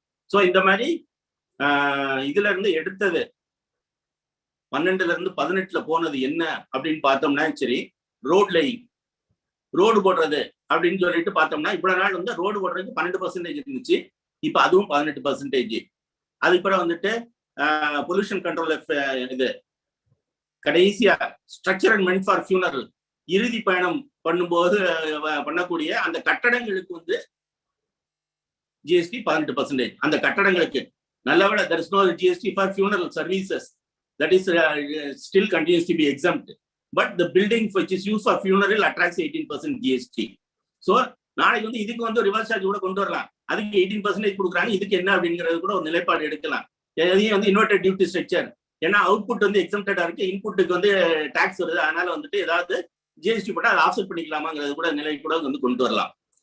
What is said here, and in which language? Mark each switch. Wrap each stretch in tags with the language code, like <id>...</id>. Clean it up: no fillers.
<ta>So இந்த மாதிரி இதுல இருந்து எடுத்தது 12ல இருந்து 18ல போனது என்ன அப்படின்னு பார்த்தோம்னா சரி, ரோட் லைங், ரோடு போடுறது அப்படின்னு சொல்லிட்டு பார்த்தோம்னா இவ்வளவு நாள் வந்து ரோடு போடுறதுக்கு 12% இருந்துச்சு, இப்ப அதுவும் 18%. அதுக்கப்புறம் வந்துட்டு பொல்யூஷன் கண்ட்ரோல் இது கடைசியா structure and meant for funeral, இறுதி பயணம் பண்ணும்போது பண்ணக்கூடிய அந்த கட்டடங்களுக்கு வந்து ஜிஎஸ்டி 18%. அந்த கட்டடங்களுக்கு நல்லவேளை</ta> <en>there is no GST for funeral services, that is still continues to be exempt, but the building which is used for funeral attracts 18% GST.</en> <ta>So நாளைக்கு வந்து இதுக்கு வந்து ரிவர்ஸ் சார்ஜ் கூட கொண்டு வரலாம், அதுக்கு 18% கொடுக்குறாங்க, இதுக்கு என்ன அப்படிங்கிறது கூட ஒரு நிலைப்பாடு எடுக்கலாம். எதையும் வந்து இன்வெர்டட் டியூட்டி ஸ்ட்ரக்சர், ஏன்னா அவுட்புட் வந்து எக்ஸம்டடா இருக்கு, இன்புட்டுக்கு வந்து டாக்ஸ் வருது, அதனால வந்துட்டு ஏதாவது ஜிஎஸ்டி போட்டா அதை ஆஃப்செட் பண்ணிக்கலாமாங்கிறது கூட நிலை கூட வந்து கொண்டு வரலாம்.</ta>